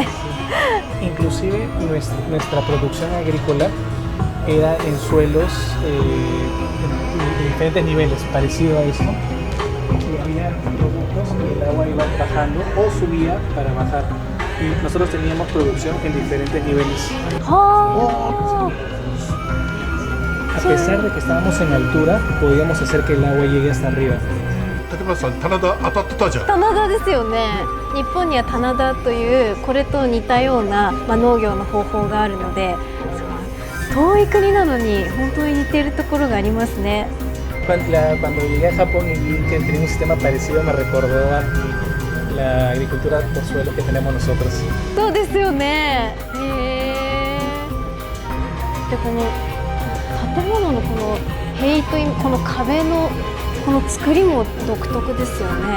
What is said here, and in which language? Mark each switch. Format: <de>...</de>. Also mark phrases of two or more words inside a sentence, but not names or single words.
<es>Inclusive nuestra producción agrícola era en suelos en diferentes niveles, parecido a esto. y había productos y el agua iba bajando o subía para bajar. Y nosotros teníamos producción en diferentes niveles. ¡Oh! A pesar de que estábamos en altura, podíamos hacer que el agua llegue hasta arriba.</es> <ja>竹村さん棚田当たってたじゃん。棚田ですよね。日本には棚田というこれと似たような、農業の方法があるので、遠い国なのに本当に似ているところがありますね。</ja> <es>Cuando llegué a Japón y vi que tenía un sistema parecido, me recordó a la agricultura por suelo que tenemos nosotros.</es> <ja>そうですよね。でこの建物のこの塀というこの壁のこの作りも独特ですよね。</ja>